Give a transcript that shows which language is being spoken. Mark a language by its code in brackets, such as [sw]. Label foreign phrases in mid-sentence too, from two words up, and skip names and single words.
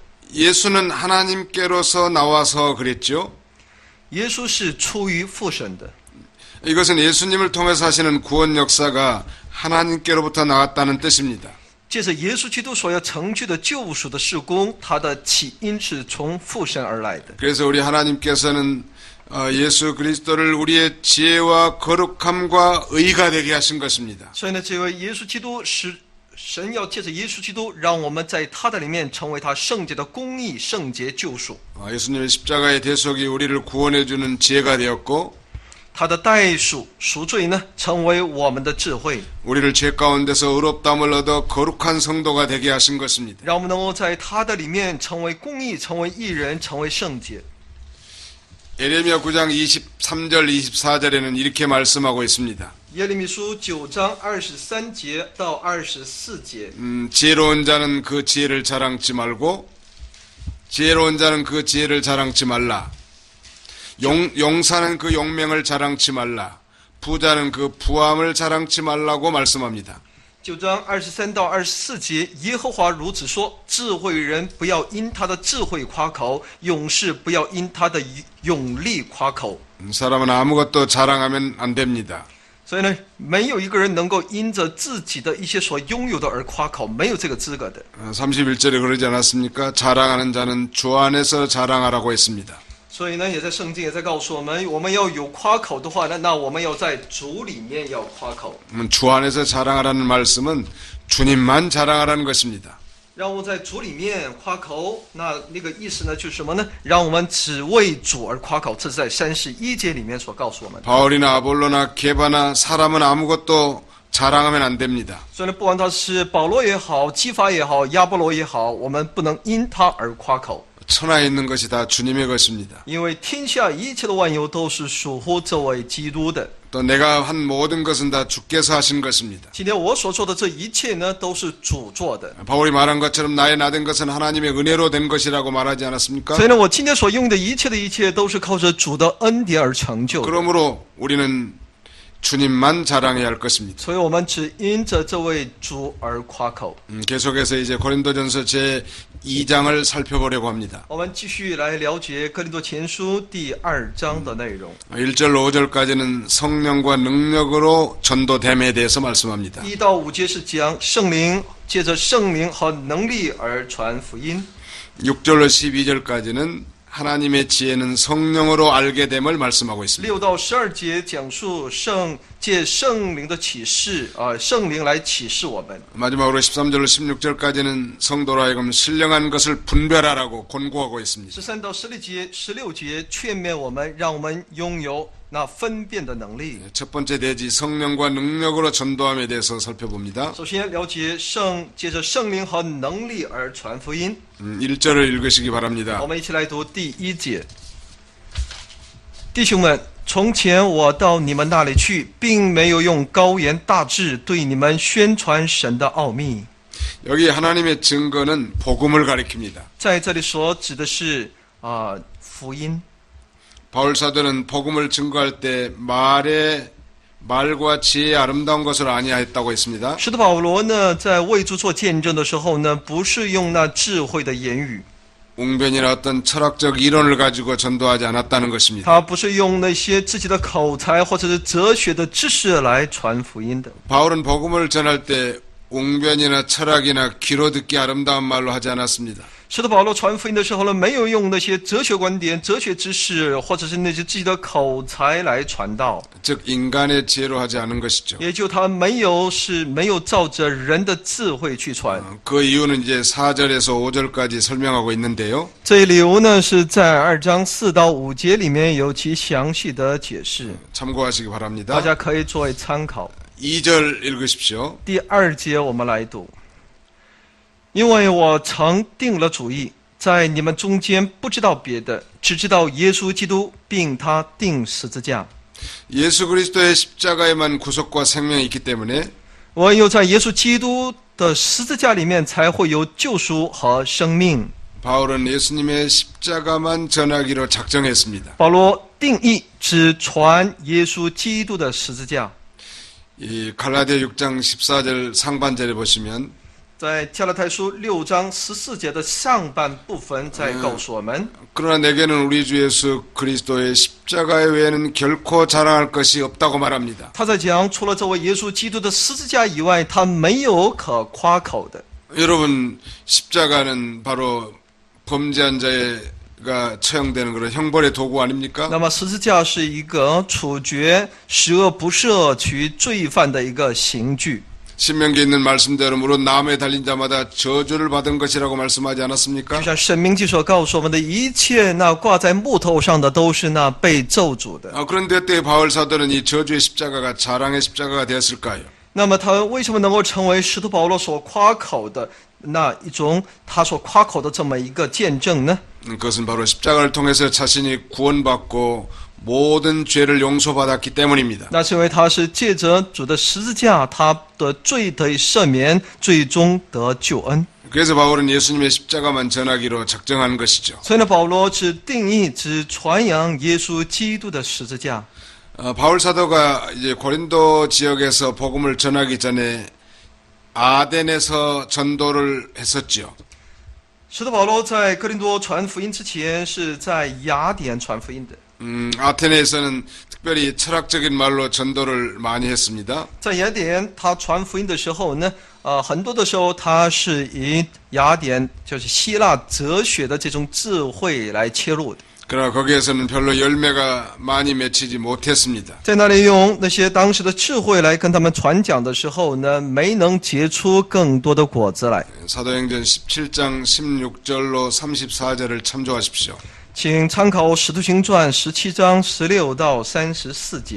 [ko] 예수는 하나님께로서 나와서 그랬죠. [zh] 耶稣是出于父神的。 [ko] 이것은 예수님을 통해서 하시는 구원 역사가 하나님께로부터 나왔다는 뜻입니다. [zh] 借着耶稣基督所要成就的救赎的事工，它的起因是从父神而来的。 [ko] 그래서 우리 하나님께서는 예수 그리스도를 우리의 지혜와 거룩함과 의가 되게 하신 것입니다. [zh] 所以呢，这位耶稣基督是神要借着耶稣基督，让我们在他的里面成为他圣洁的公义、圣洁救赎。 [ko] 예수님의 십자가의 대속이 우리를 구원해주는 지혜가 되었고 [zh] 他的代赎赎罪呢，成为我们的智慧， [ko] 우리를 죄 가운데서 의롭다함을 얻어 거룩한 성도가 되게 하신 것입니다. [zh] 让我们能够在他的里面成为公义、成为义人、成为圣洁。 [ko] 예레미야 9장 23절 24절에는 이렇게 말씀하고 있습니다. [zh] 耶利米书9章23节到24节， [ko] 지혜로운 자는 그 지혜를 자랑치 말고 지혜로운 자는 그 지혜를 자랑치 말라. 용사는 그 용맹을 자랑치 말라. 부자는 그 부함을 자랑치 말라고 말씀합니다. [zh] 9 章23到24节，耶和华如此说：智慧人不要因他的智慧夸口，勇士不要因他的勇力夸口。 [ko] 사람은 아무것도 자랑하면 안 됩니다. [zh] 所以呢，没有一个人能够因着自己的一些所拥有的而夸口，没有这个资格的。 [ko] 31절에 그러지 않았습니까? 자랑하는 자는 주 안에서 자랑하라고 했습니다. [zh] 所以呢，也在圣经也在告诉我们，我们要有夸口的话呢，那我们要在主里面要夸口。 [ko] 주 안에서 자랑하라는 말씀은 주님만 자랑하라는 것입니다. [zh] 让我们在主里面夸口，那个意思呢，就是什么呢？让我们只为主而夸口。这是在31节里面所告诉我们的。 [ko] 바울이나 아볼로나 게바나 사람은 아무것도 자랑하면 안 됩니다. [zh] 所以呢，不管他是保罗也好，基法也好，亚波罗也好，我们不能因他而夸口。 [ko] 천하에 있는 것이 다 주님의 것입니다. [zh] 因为天下一切的万有都是属乎这位基督的。 [ko] 또 내가 한 모든 것은 다 주께서 하신 것입니다. [zh] 今天我所做的这一切呢，都是主做的。 [ko] 바울이 말한 것처럼 나의 나된 것은 하나님의 은혜로 된 것이라고 말하지 않았습니까? [zh] 所以呢，我今天所用的一切都是靠着主的恩典而成就的。 [ko] 그러므로 우리는 주님만 자랑해야 할 것입니다. [zh] 所以我们只因着这位主而夸口。 [ko] 계속해서 이제 고린도전서 제 2장을 살펴보려고 합니다. [zh] 我们继续来了解哥林多前书第2章的内容。 [ko] 1절 5절까지는 성령과 능력으로 전도됨에 대해서 말씀합니다. [zh] 1 到5节是讲圣灵，借着圣灵和能力而传福音。 [ko] 6절로 12절까지는 하나님의 지혜는 성령으로 알게 됨을 말씀하고 있습니다. [zh] 6到12节讲述借圣灵的启示，圣灵来启示我们。 [ko] 마지막으로 13절로 16절까지는 성도로 하여금 신령한 것을 분별하라고 권고하고 있습니다. [zh] 13 到16节劝勉我们，让我们拥有那分辨的能力。 [ko] 첫 번째 대지 성령과 능력으로 전도함에 대해서 살펴봅니다. [zh] 首先了解借着圣灵和能力而传福音。 [ko] 1절을 읽으시기 바랍니다. [zh] 我们一起来读第1节。弟兄们，从前我到你们那里去，并没有用高言大志对你们宣传神的奥秘。 [ko] 여기 하나님의 증거는 복음을 가리킵니다. [zh] 在这里所指的是福音。 [ko] 바울 사도는 복음을 증거할 때 말과 지혜의 아름다운 것을 아니하였다고 했습니다. [zh] 使徒保罗呢，在为主做见证的时候呢，不是用那智慧的言语， [ko] 웅변이나 어떤 철학적 이론을 가지고 전도하지 않았다는 것입니다. [zh] 他不是用那些自己的口才或者是哲学的知识来传福音的。 [ko] 바울은 복음을 전할 때 웅변이나 철학이나 귀로 듣기 아름다운 말로 하지 않았습니다. [zh] 使徒保罗传福音的时候呢，没有用那些哲学观点、哲学知识，或者是那些自己的口才来传道， [ko] 즉 인간의 지혜로 하지 않은 것이죠. [zh] 也就他没有照着人的智慧去传。 [ko] 그 이유는 이제 4절에서 5절까지 설명하고 있는데요. [zh] 这一理由呢，是在2章4到5节里面有其详细的解释， [ko] 참고하시기 [zh] 大 [ko] 바랍니다. [zh] 家可以作为参考。 [ko] 2절 읽으십시오. [zh] 第2节我们来读。因为我曾定了主意，在你们中间不知道别的，只知道耶稣基督，并他钉十字架。 [ko] 예수 그리스도의 십자가에만 구속과 생명이 있기 때문에 [zh] 唯有在耶稣基督的十字架里面，才会有救赎和生命。 [ko] 바울은 예수님의 십자가만 전하기로 작정했습니다. [zh] 保罗定义只传耶稣基督的十字架。 [ko] 이 갈라디아 6장 14절 상반절에 보시면 [zh] 在加拉太书6章14节的上半部分，在告诉我们。 [ko] 그러나 내게는 우리 주 예수 그리스도의 십자가 외에는 결코 자랑할 것이 없다고 말합니다. [zh] 他在讲，除了这位耶稣基督的十字架以外，他没有可夸口的。 [ko] 여러분 십자가는 바로 범죄한 자가 처형되는 그런 형벌의 도구 아닙니까? [zh] 那么十字架是一个处决十恶不赦取罪犯的一个刑具。 [ko] 신명기에 있는 말씀대로 무릇 나무에 달린 자마다 저주를 받은 것이라고 말씀하지 않았습니까? [zh] 就像申命记所告诉我们的一切，那挂在木头上的都是那被咒诅的。 [ko] 그런데 어떻게 바울 사도는 이 저주의 십자가가 자랑의 십자가가 되었을까요? [zh] 那么他为什么能够成为使徒保罗所夸口的那一种他所夸口的这么一个见证呢？ [ko] 그것은 바로 십자가를 통해서 자신이 구원받고 모든 죄를 용서받았기 때문입니다. [zh] 那是因为他是借着主的十字架，他的罪得以赦免，最终得救恩。 [ko] 그래서 바울은 예수님의 십자가만 전하기로 작정한 것이죠. [zh] 所以呢，保罗只定义只传扬耶稣基督的十字架。 [ko] 바울 사도가 이제 고린도 지역에서 복음을 전하기 전에 아덴에서 전도를 했었지요. [zh] 使徒保罗在哥林多传福音之前，是在雅典传福音的。 [ko] 아테네에서는 특별히 철학적인 말로 전도를 많이 했습니다. [zh] 在雅典，他传福音的时候呢，很多的时候他是以雅典就是希腊哲学的这种智慧来切入的。 [ko] 그러나 거기에서는 별로 열매가 많이 맺히지 못했습니다. [zh] 在那里用那些当时的智慧来跟他们传讲的时候呢，没能结出更多的果子来。 [ko] 사도행전 17장 16절로 34절을 참조하십시오. [zh] 请参考《使徒行传》17章16到34节。